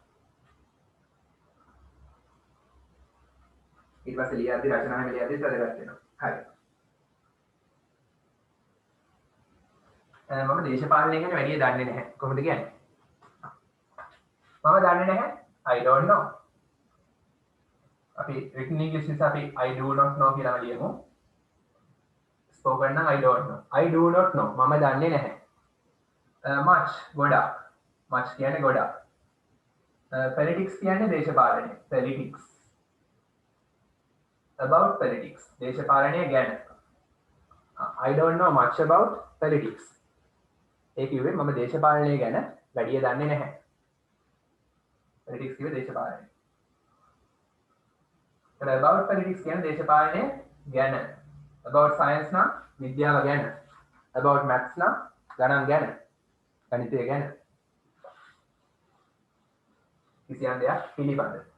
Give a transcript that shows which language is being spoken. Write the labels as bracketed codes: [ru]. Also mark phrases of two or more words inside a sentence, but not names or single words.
[si] ඊට පස්සේ ලියද්දි රචනා හැම ලියද්දිත් වැදගත් වෙනවා. හරි. මම දේශපාලනය ගැන වැඩි දන්නේ නැහැ. කොහොමද කියන්නේ? මම දන්නේ නැහැ. [en] I don't know. [si] අපි [en] written English [si] නිසා අපි [en] I do not know [si] කියලා ලියමු. [en] spoken නම් I don't know. I do not know. [si] මම දන්නේ නැහැ. much ගොඩක්. much කියන්නේ ගොඩක්. politics කියන්නේ දේශපාලනය. politics. [en] about politics. [si] දේශපාලනය ගැන. [en] I don't know much about politics. [si] ඒ කිව්වේ මම දේශපාලනය ගැන වැඩි දන්නේ නැහැ. politics කිව්වේ දේශපාලනය. [en] about politics [si] කියන්නේ දේශපාලනය ගැන. [en] about science [si] නම් විද්‍යාව ගැන. [en] about maths [si] නම් ගණන් ගැන. ගණිතය ගැන. කිසියම් දෙයක් පිළිබඳ.